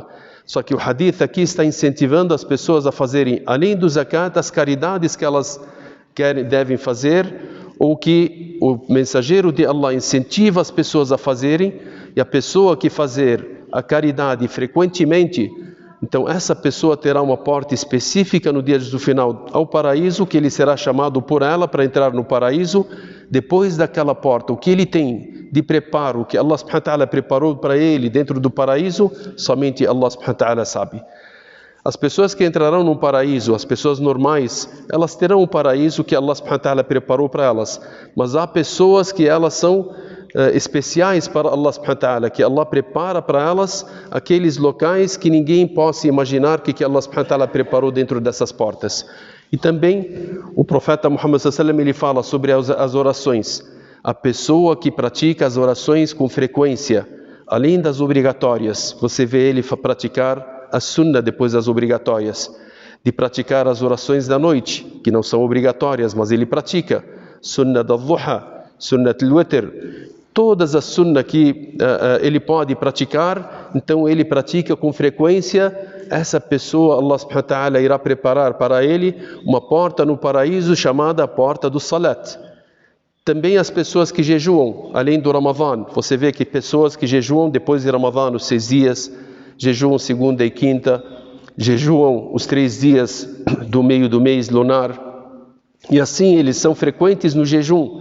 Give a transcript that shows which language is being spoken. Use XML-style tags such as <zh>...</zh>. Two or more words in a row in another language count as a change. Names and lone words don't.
<pt>Só que o hadith aqui está incentivando as pessoas a fazerem, além do zakat, as caridades que elas devem fazer, ou que o mensageiro de Allah incentiva as pessoas a fazerem, e a pessoa que fazer a caridade frequentemente, então essa pessoa terá uma porta específica no dia do final ao paraíso, que ele será chamado por ela para entrar no paraíso. Depois daquela porta, o que ele tem de preparo, o que</pt> <ar>الله سبحانه وتعالى</ar> <pt>preparou para ele dentro do paraíso, somente</pt> <ar>الله سبحانه وتعالى</ar> <pt>sabe. As pessoas que entrarão no paraíso, as pessoas normais, elas terão o paraíso que</pt> <ar>الله سبحانه وتعالى</ar> <pt>preparou para elas. Mas há pessoas que elas são especiais para</pt> <ar>الله سبحانه وتعالى,</ar> <pt>que Allah prepara para elas aqueles locais que ninguém possa imaginar que</pt> <ar>الله سبحانه وتعالى</ar> <pt>preparou dentro dessas portas. E também o profeta Muhammad</pt> <ar>صلى الله عليه وسلم</ar> <pt>ele fala sobre as orações. A pessoa que pratica as orações com frequência, além das obrigatórias, você vê ele praticar a sunnah depois das obrigatórias, de praticar as orações da noite, que não são obrigatórias, mas ele pratica sunnah da duha,</pt> <ar>سنة الوتر,</ar> <pt>todas as sunnah que ele pode praticar, então ele pratica com frequência. Essa pessoa,</pt> <ar>الله سبحانه وتعالى</ar> <pt>irá preparar para ele uma porta no paraíso chamada a porta do salat. Também as pessoas que jejuam, além do Ramadã, você vê que pessoas que jejuam depois de Ramadã, os 6 dias, jejuam segunda e quinta, jejuam os 3 dias do meio do mês lunar, e assim eles são frequentes no jejum.</pt>